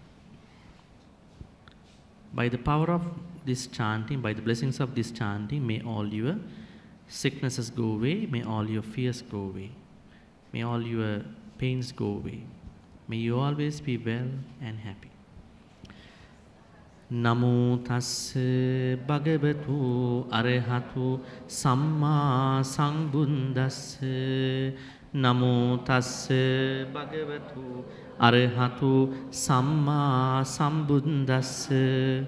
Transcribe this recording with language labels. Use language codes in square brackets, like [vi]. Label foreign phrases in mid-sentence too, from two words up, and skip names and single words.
[en] By the power of this chanting, by the blessings of this chanting, may all your sicknesses go away, may all your fears go away, may all your pains go away. May you always be well and happy. [pi] Namo tassa bhagavatu arahatu samma sambuddhassa. Namo tassa bhagavatu arahatu samma sambuddhassa.